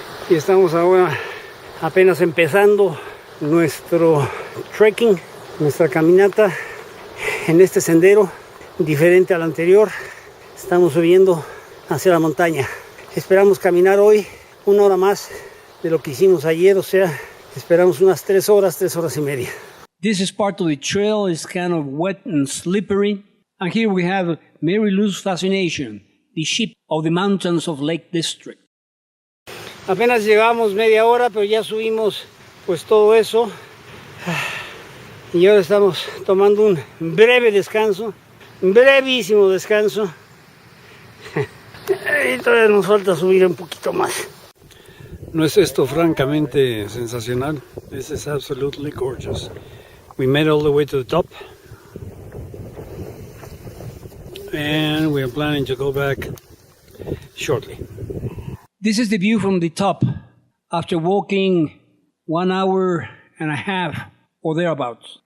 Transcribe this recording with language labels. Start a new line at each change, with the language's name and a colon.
Spanish: Y estamos ahora apenas empezando nuestro trekking, nuestra caminata en este sendero diferente al anterior. Estamos subiendo hacia la montaña. Esperamos caminar hoy 1 hora más de lo que hicimos ayer, o sea, esperamos unas 3 horas y media.
English: This is part of the trail. It's kind of wet and slippery. And here we have Mary Lou's Fascination, the ship of the mountains of Lake District.
Spanish: Apenas llegamos media hora, pero ya subimos pues todo eso. Y ahora estamos tomando un breve descanso, un brevísimo descanso. Y todavía nos falta subir un poquito más. ¿No es esto francamente sensacional?
English: This is absolutely gorgeous. We made all the way to the top. And we are planning to go back shortly. This is the view from the top after walking 1 hour and a half or thereabouts.